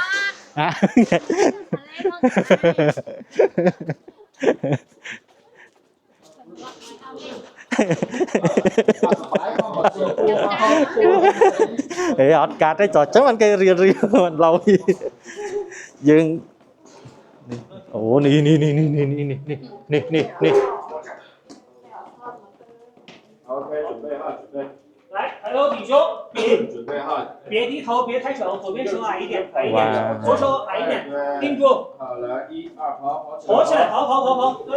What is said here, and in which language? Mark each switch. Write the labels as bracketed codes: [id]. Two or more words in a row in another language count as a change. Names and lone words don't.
[km] អត់កាត់ទេចុះចឹងមិនគេរៀលមិនឡូវយើងអូនេះ [zh] OK，准备好，准备。来，还有挺胸，准备好。别低头，别抬手，左边手矮一点，矮一哇点，左手矮一点，定住，好了，1、2，跑跑起来，跑，对，